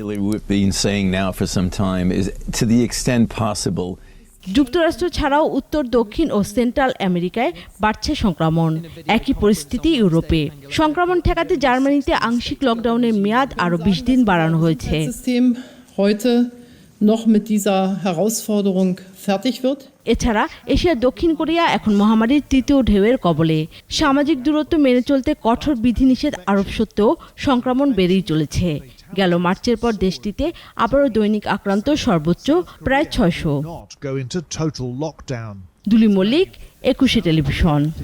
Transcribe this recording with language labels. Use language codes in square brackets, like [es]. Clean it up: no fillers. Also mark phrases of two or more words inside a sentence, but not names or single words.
[bn] যুক্তরাষ্ট্র ছাড়াও উত্তর, দক্ষিণ ও সেন্ট্রাল আমেরিকায় বাড়ছে সংক্রমণ। একই পরিস্থিতি ইউরোপে। সংক্রমণ ঠেকাতে জার্মানিতে আংশিক লকডাউনের মেয়াদ আরও 20 দিন বাড়ানো হয়েছে। [de] noch mit dieser Herausforderung fertig wird. [bn] এছাড়া এশিয়ার দক্ষিণ কোরিয়া এখন মহামারীর তৃতীয় ঢেউয়ের কবলে। সামাজিক দূরত্ব মেনে চলতে কঠোর বিধিনিষেধ আরোপ সত্ত্বেও সংক্রমণ বেড়েই চলেছে। গেল মার্চের পর দেশটিতে আবারও দৈনিক আক্রান্ত সর্বোচ্চ প্রায় 600। দুলি মল্লিক, 21 টেলিভিশন।